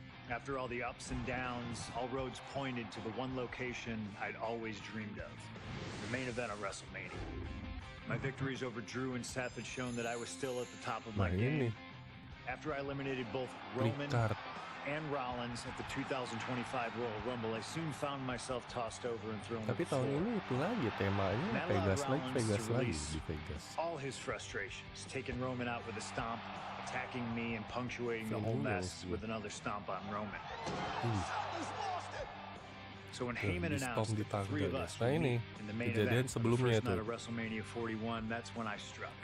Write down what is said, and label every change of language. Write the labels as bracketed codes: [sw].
[en] After all the ups and downs, all roads pointed to the one location I'd always dreamed of, the main event of WrestleMania. My victories over Drew and Seth had shown that I was still at the top of my game. After I eliminated both Roman and Rollins at the 2025 Royal Rumble, I soon found myself tossed over and thrown. [id] Tapi tahun ini itu lagi temanya Vegas lagi di Vegas. [en] All his frustrations, taking Roman out with a stomp, attacking me, and punctuating the whole mess with another stomp on Roman. So when Heyman announced that the three of us would meet in the main event for the first night of WrestleMania 41, that's when I struck.